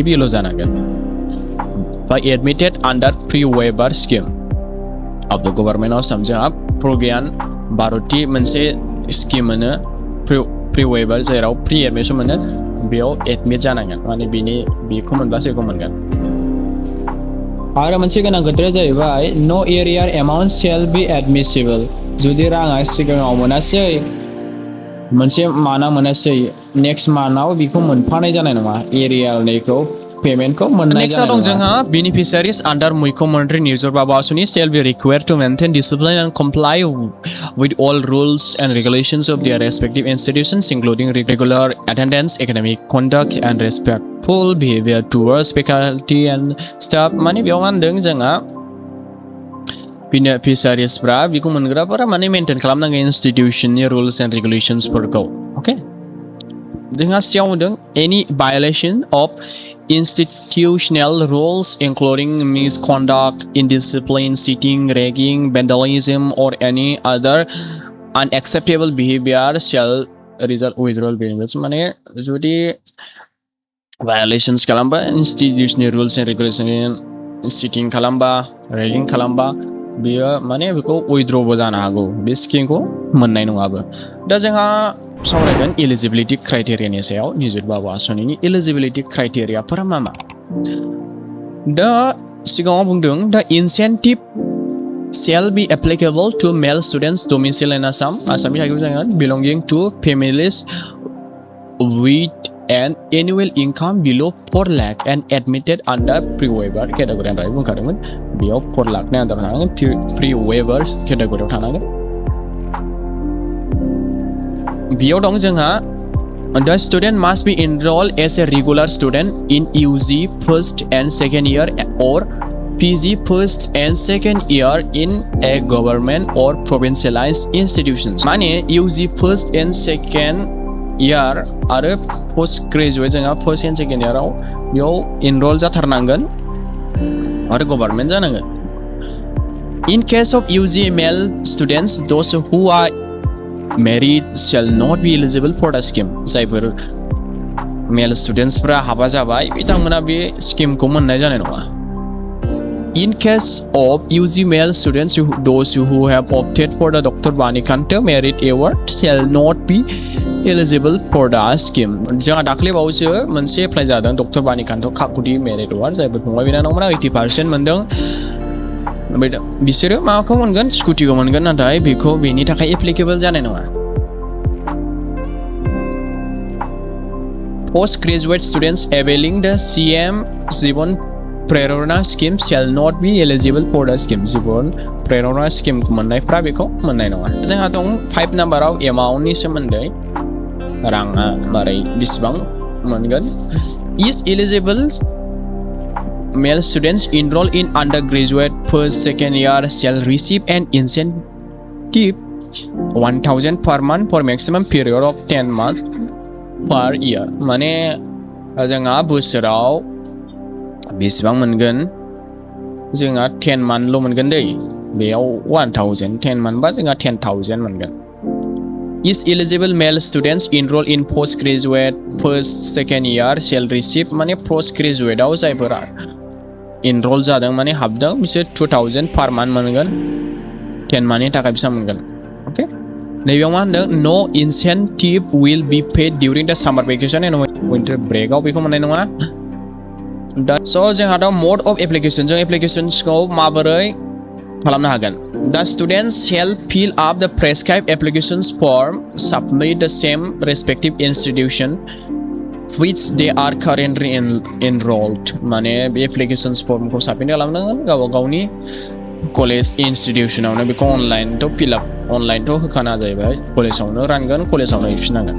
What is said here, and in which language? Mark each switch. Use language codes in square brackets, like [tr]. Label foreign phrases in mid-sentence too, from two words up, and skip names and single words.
[brx] बिल' जानांगोन बाय [en] admitted under pre waiver scheme of the Government of Assam [brx] जोंहा प्रज्ञान भारतनि मोनसे स्किम मोनो [en] pre waiver [brx] जेराव [en] pre admission [brx] मोनो बेयाव एडमिट जानांगोन माने बेखौ मोनब्लासो बेखौ मोनगोन आरो मोनसे गोनां खोथाया जाहैबाय [en] no arrear amount shall be admissible [brx] जुदि राङा सिगाङाव मोनासै मोनसे माना मोनासै नेक्स्ट मान्थआव बेखौ मोनफानाय जानाय नङा एरियालनिखौ payment ko मोननाय next dong जोंहा [en] beneficiaries under Muikomantri Nijut Babu Asoni shall be required to maintain discipline and comply with all rules and regulations of their respective institutions, including regular attendance, academic conduct, and respectful behavior towards faculty and staff. [brx] Mane beयाव होनदों जोंहा beneficiaries फ्रा बेखौ मोनग्राफोरा माने मेंटेन खालामनांगौ institutionनि [en] rules and regulations [brx] फोरखौ. Okay. जोंहा सियाव होदों [en] any violation of institutional rules including misconduct, indiscipline, cheating, ragging, vandalism, or any other unacceptable behavior shall result withdrawal benefits. [brx] माने जुदि violations खालामबा institutional [en] rules and regulations, [brx] cheating खालामबा, ragging खालामबा बियो माने बेखौ withdrawबो जानो हागौ. बे स्किमखौ मोननाय नङाबो. दा जोंहा सावरायगोन [en] eligibility criteria [brx] नि सायाव निजुत बाबु आसनिनि [en] eligibility criteria [brx] फोरा मा दा सिगाङाव बुंदों [en] the incentive shall be applicable to male students domiciled in Assam. [brx] आसामनि थागिबि जागोन [en] belonging to families with an annual income below 4 lakh [brx] and [en] admitted under pre-waiver category [brx] आं बुंखादोंमोन बेयाव 4 लाखनि आन्दाराव थानांगोन [en] pre-waiver category [brx] थानांगोन बेयाव दं जोंहा [en] the student must be enrolled as a regular student in UG first and second year or PG first and second year in a government or provincialized institutions. [brx] माने [en] UG first and second year [brx] आरो [en] post graduate [brx] जोंहा [en] first and second year [brx] आव बेयाव enroll जाथारनांगोन आरो government जानांगोन. [en] In case of UG male students, those who are married shall not be eligible for the scheme. [brx] जायफोर [en] male students [brx] फोरा हाबा जाबाय बिथांमोना बे स्किमखौ मोननाय जानाय नङा. [en] In case of UG male students, those who have opted for the Dr. Banikanta Merit Award shall not be eligible for the scheme. [brx] जोंहा दाख्लै बावैसो मोनसे एप्लाइ जादों डक्टर बानिकान्त काकुति मेरिट एवार्ड जायफोर फंबाय बिनानावमोना 80% मोनदों बिसोरो माखौ मोनगोन स्कुटिखौ मोनगोन नाथाय बेखौ बेनि थाखाय एप्लिकेबल जानाय नङा. [en] Post graduate students availing the CM Jiban Prerana scheme shall not be eligible for the scheme. [brx] Jiban Prerana scheme मोननायफ्रा बेखौ मोननाय नङा. जोंहा दं 5 नाम्बाराव एमाउन्टनि सोमोन्दै राङा मारै बेसेबां मोनगोन. [en] Is eligible male students enrolled in undergraduate first second year shall receive an incentive 1000 per month for maximum period of 10 months per year. [brx] माने जोंहा बोसोराव बेसेबां मोनगोन जोंहा 10 month ल' मोनगोन दै बेयाव 1000 10 month बा जोंहा 10000 मोनगोन. [en] Is eligible male students enrolled in postgraduate first second year shall receive [brx] माने postgraduate आव जायफोरा enroll जादों माने हाबदों बिसोर 2000 [en] per month [brx] मोनगोन 10 monthनि थाखाय बेसेबां मोनगोन. ओके नैबेयाव मा होनदों [en] no incentive will be paid during the summer vacation and winter break [brx] आव बेखौ मोननाय नङा. दा स' जोंहा दा [en] mode of application [brx] जों applications-खौ माबोरै खालामनो हागोन. [en] The students shall fill up the prescribed applications form, submit the same respective institution which they are currently enrolled. [brx] माने बे [en] applications form [brx] को submit खालामनांगोन गावबा गावनि कलेज इन्स्टिट्यूशनावनो बेखौ अनलाइन थ' [en] fill up online [brx] थ' होखाना जाहैबाय कलेजावनो रानगोन कलेजावनो हैफिननांगोन.